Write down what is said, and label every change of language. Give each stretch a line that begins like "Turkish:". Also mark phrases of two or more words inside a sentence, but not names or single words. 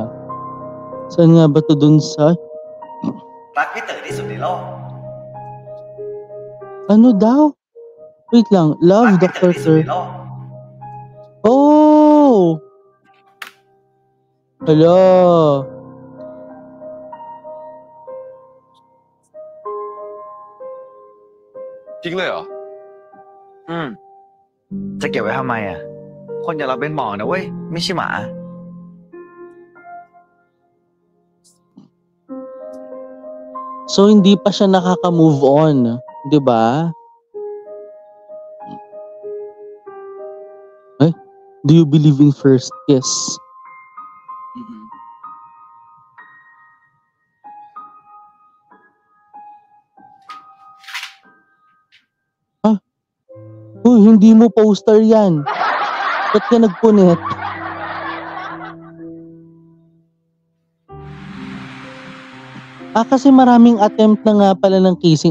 Filipino: Doon sa... Saan nga ba to doon sa...
Thai: รักพี่เต๋อที่สุดในโลก
Filipino: Ano daw? Wait lang.
Thai: รัก
Filipino: Love
Thai: พี่
Filipino: Dr.
Thai: เต๋อที่สุด
Filipino: Sir.
Thai: ในโลก
Filipino: Oh! Hala.
Thai: จริงเลยเหรอ จะเก็บไว้ทำไมอ่ะ คนอย่างเราเป็นหมอนะเว้ย ไม่ใช่หมา
Filipino: So, hindi pa siya nakaka-
English: move on.
Filipino: 'Di ba? Eh,
English: do you believe in first kiss?
Filipino: Uy, hindi mo poster yan. Ba't ka nagpunit? Kasi maraming attempt na nga pala ng kissing.